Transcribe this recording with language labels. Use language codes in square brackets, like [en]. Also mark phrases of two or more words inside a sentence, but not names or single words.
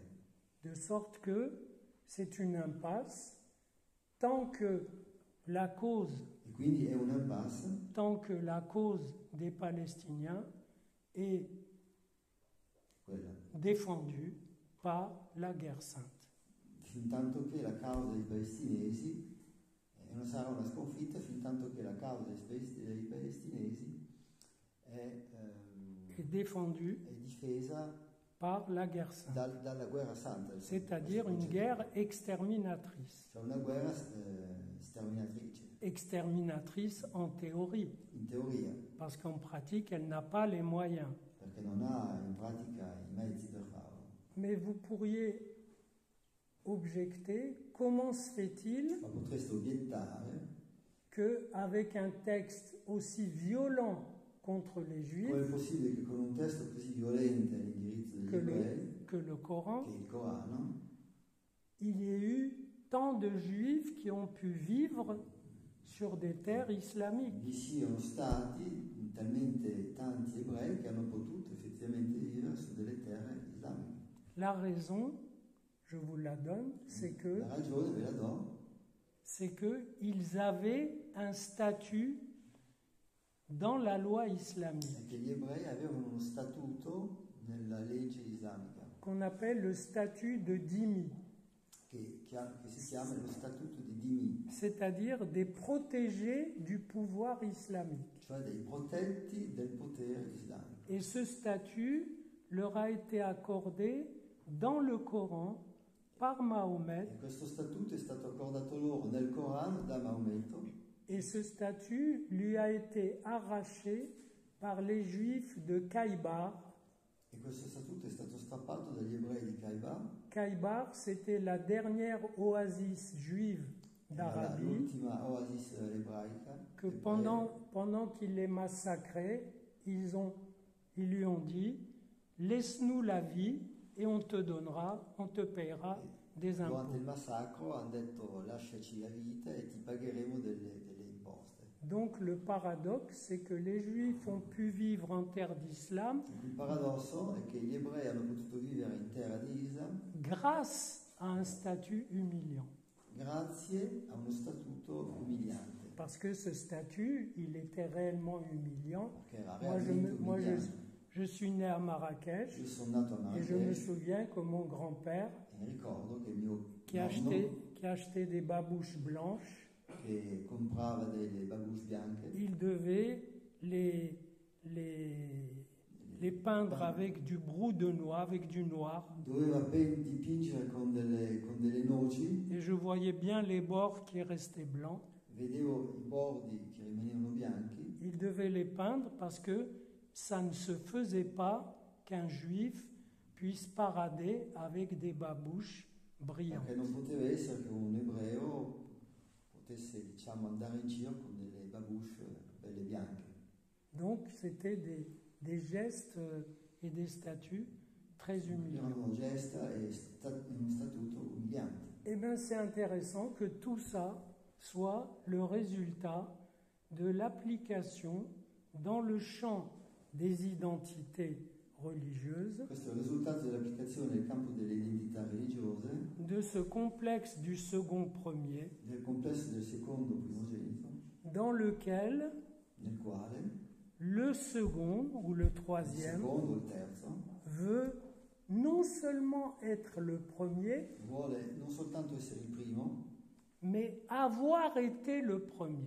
[fr] De sorte que c'est une impasse tant que la cause [it] E quindi è un impasse [fr] des Palestiniens est [it] quella, [fr] défendue par la guerre sainte. [it] fintanto che la causa dei palestinesi non sarà una sconfitta, fintanto che la causa dei palestinesi è [fr] Défendue [it] difesa [fr] par la guerre sainte, [it] dalla guerra santa, [fr] c'est-à-dire une guerre exterminatrice. [it] cioè una guerra sterminatrice, [fr] Exterminatrice en théorie, [it] in teoria, [fr] parce qu'en pratique, elle n'a pas les moyens. [it] perché non ha in pratica i mezzi per farlo. [fr] Mais vous pourriez objecter, comment se fait-il [it] Ma potreste obiettare [fr] qu'avec un texte aussi violent contre les [it] come è [fr] Juifs [it] possibile che con un testo così violento all'indirizzo degli ebrei, [fr] que le Coran, [it] che è il Corano, [fr] il y ait eu tant de Juifs qui ont pu vivre sur des terres islamiques. [it] Vi siano stati talmente tanti ebrei che hanno potuto effettivamente vivere su delle terre islamiche. [fr] La raison, je vous la donne, [it] La ragione ve la do, [fr] c'est qu'ils avaient un statut dans la loi islamique [it] è che gli ebrei avevano uno statuto nella legge islamica [fr] qu'on appelle le statut de dhimmi, [it] che si chiama lo statuto di Dhimmi, [fr] c'est-à-dire des protégés du pouvoir islamique. [it] cioè dei protetti del potere islamico. [fr] Et ce statut leur a été accordé dans le Coran par Mahomet. [it] E questo statuto è stato accordato loro nel Corano da Maometto, [fr] Et ce statut lui a été arraché par les Juifs de Khaybar. [it] e questo statuto è stato strappato dagli ebrei di Khaybar. [fr] Khaybar, c'était la dernière oasis juive [it] Era [fr] d'Arabie [it] l'ultima oasis ebraica. [fr] que [it] ebrea. [fr] pendant qu'il les massacrait, ils lui ont dit « Laisse-nous la vie et on te paiera des [it] Durante il [fr] impôts. [it] massacro hanno detto lasciaci la vita e ti pagheremo delle imposte. » [fr] Donc le paradoxe, c'est que les Juifs ont pu vivre en terre d'islam [it] Il paradosso è che gli ebrei hanno potuto vivere in terra di Islam [fr] grâce à un statut humiliant. [it] grazie a uno statuto umiliante, [fr] Parce que ce statut, il était réellement humiliant. [it] che era [fr] Moi, [it] realmente umiliante. [fr] je suis né à Marrakech [it] Io sono nato a [fr] et je me [it] Marrakech [fr] souviens que mon grand-père, [it] e ricordo che mio [fr] qui [it] nonno, [fr] achetait des babouches blanches, [it] che comprava delle babouche bianche, [fr] il devait les peindre avec du brou de noix, avec du noir. [it] doveva dipingere con delle noci, [fr] Et je voyais bien les bords qui restaient blancs. [it] vedevo i bordi che rimanevano bianchi. [fr] Il devait les peindre parce que ça ne se faisait pas qu'un juif puisse parader avec des babouches brillantes. [it] Perché non poteva essere che un ebreo potesse, diciamo, andare in giro con delle babouche belle bianche. [fr] Donc c'était des gestes et des statuts très humiliants. [it] Erano gesta e uno statuto umiliante. [fr] Eh bien c'est intéressant que tout ça soit le résultat de l'application dans le champ des identités religieuses [it] Questo è il risultato dell'applicazione nel campo delle identità religiose [fr] de ce complexe du second premier [it] del complesso del secondo primogenito, [fr] dans lequel [it] nel quale [fr] le second ou le [it] il [fr] troisième [it] secondo o il terzo [fr] veut non seulement être le premier, [it] vuole non soltanto essere il primo, [fr] mais avoir été le premier.